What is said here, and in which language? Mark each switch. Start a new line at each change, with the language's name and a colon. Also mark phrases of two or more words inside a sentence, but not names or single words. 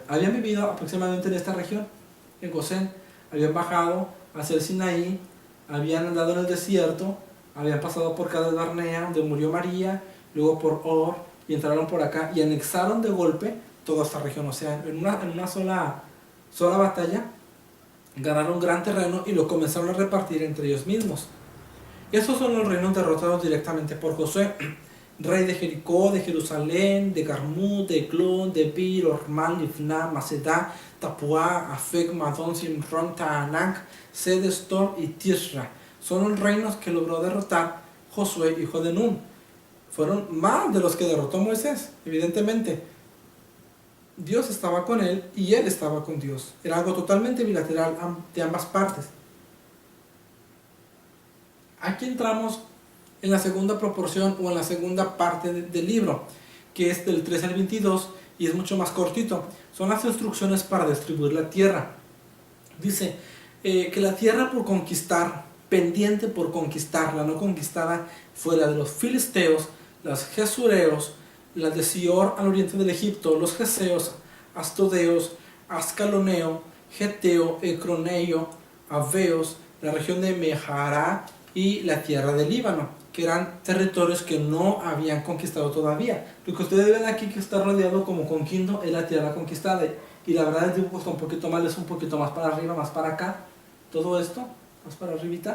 Spanish: Habían vivido aproximadamente en esta región, en Gosén. Habían bajado hacia el Sinaí, habían andado en el desierto, habían pasado por Cades Barnea, donde murió María, luego por Or, y entraron por acá y anexaron de golpe toda esta región. O sea, en una sola batalla ganaron gran terreno y lo comenzaron a repartir entre ellos mismos. Estos son los reinos derrotados directamente por Josué, rey de Jericó, de Jerusalén, de Garmú, de Eglón, de Bir, Ormal, Ifná, Macedá, Tapuá, Afec, Madón, Simrón, Taanac, Sedestor y Tisra. Son los reinos que logró derrotar Josué, hijo de Nun. Fueron más de los que derrotó Moisés, evidentemente. Dios estaba con él y él estaba con Dios. Era algo totalmente bilateral de ambas partes. Aquí entramos en la segunda proporción o en la segunda parte del libro, que es del 13 al 22 y es mucho más cortito. Son las instrucciones para distribuir la tierra. Dice que la tierra por conquistar, pendiente por conquistar, la no conquistada, fue la de los filisteos, los jesureos, la de Sior al oriente del Egipto, los jeseos, astodeos, ascaloneo, geteo, ecroneo, aveos, la región de Mejará y la tierra del Líbano, que eran territorios que no habían conquistado todavía. Lo que ustedes ven aquí que está rodeado como con Quindo es la tierra conquistada, y la verdad el dibujo está un poquito mal, es un poquito más para arriba, más para acá, todo esto, más para arribita.